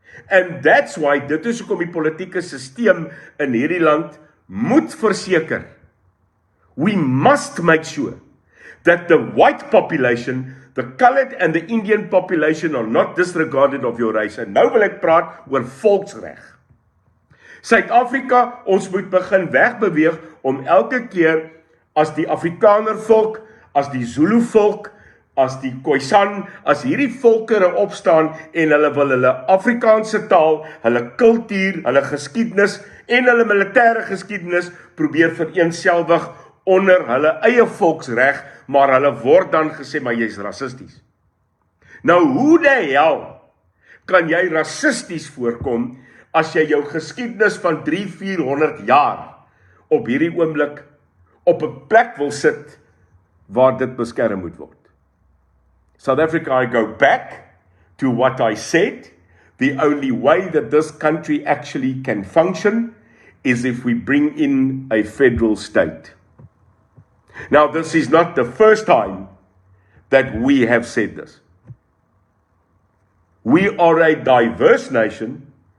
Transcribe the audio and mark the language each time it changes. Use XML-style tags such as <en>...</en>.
<en>And that's why</en> <af>dit is hoekom die politieke stelsel in hierdie land moet verseker.</af> <en>We must make sure that the white population, the colored and the Indian population are not disregarded of your race.</en> <af>En nou wil ek praat oor volksreg. Suid-Afrika, ons moet begin wegbeweeg om elke keer as die Afrikaner volk, as die Zulu volk, as die Khoisan, as hierdie volkere opstaan en hulle wil hulle Afrikaanse taal, hulle kultuur, hulle geskiedenis en hulle militêre geskiedenis probeer vereenselwig onder hulle eie volksreg, maar hulle word dan gesê, maar jy's rassisties. Nou, hoe die hel kan jy rassisties voorkom as jy jou geskiedenis van 300-400 jaar op hierdie oomblik op 'n plek wil sit waar dit beskerm moet word?</af> <en>South Africa, I go back to what I said. The only way that this country actually can function is if we bring in a federal state. Now, this is not the first time that we have said this. We are a diverse nation,</en>